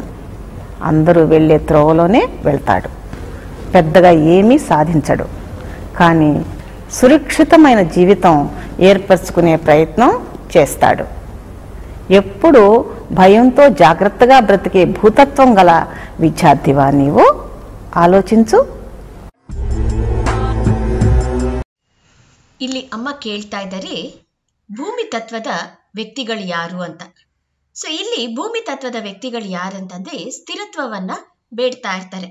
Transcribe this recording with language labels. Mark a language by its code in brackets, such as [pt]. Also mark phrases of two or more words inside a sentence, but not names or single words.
[te] అందరూ వెళ్ళే త్రోవలోనే వెళ్తాడు. పెద్దగా ఏమీ సాధించడు. కానీ సురక్షితమైన జీవితం ఏర్పరచుకునే ప్రయత్నం చేస్తాడు. ఎప్పుడు భయంతో జాగ్రత్తగా బ్రతికే భూతత్వం గల విద్యార్థివా నీవు? [kn] ಆಲೋಚಿಸು. ಇಲ್ಲಿ ಅಮ್ಮ ಕೇಳ್ತಾ ಇದ್ದಾರೆ, ಭೂಮಿ ತತ್ವದ ವ್ಯಕ್ತಿಗಳು ಯಾರು ಅಂತ. ಸೊ ಇಲ್ಲಿ ಭೂಮಿ ತತ್ವದ ವ್ಯಕ್ತಿಗಳು ಯಾರಂತಂದ್ರೆ ಸ್ಥಿರತ್ವವನ್ನ ಬೇಡ್ತಾ ಇರ್ತಾರೆ.